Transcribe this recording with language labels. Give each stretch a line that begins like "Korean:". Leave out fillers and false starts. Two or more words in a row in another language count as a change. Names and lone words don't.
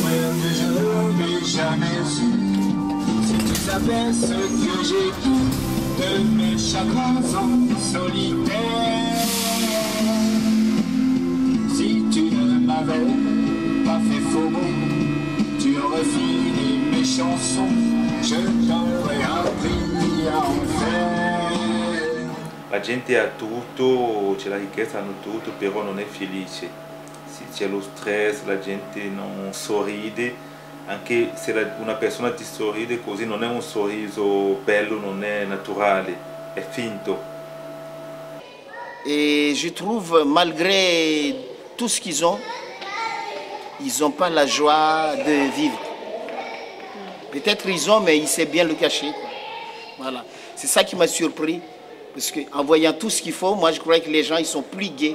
French: Si tu savais ce que j'ai que mes chagrins sont solitaires. Si tu ne m'avais pas fait faux mot, tu aurais fini mes chansons, je t'aurais appris à en faire.
Italian: La gente ha tutto, c'è la ricchezza, hanno tutto, però non è felice. Se c'è lo stress, la gente non sorride, anche se una persona ti sorride così non è un sorriso bello, non è naturale, è finto.
French: Et je trouve, malgré tout ce qu'ils n'ont pas la joie de vivre. Peut-être ils ont, mais ils savent bien le cacher. Voilà. C'est ça qui m'a surpris. Parce qu'en voyant tout ce qu'il faut, moi je croyais que les gens ils sont plus gais.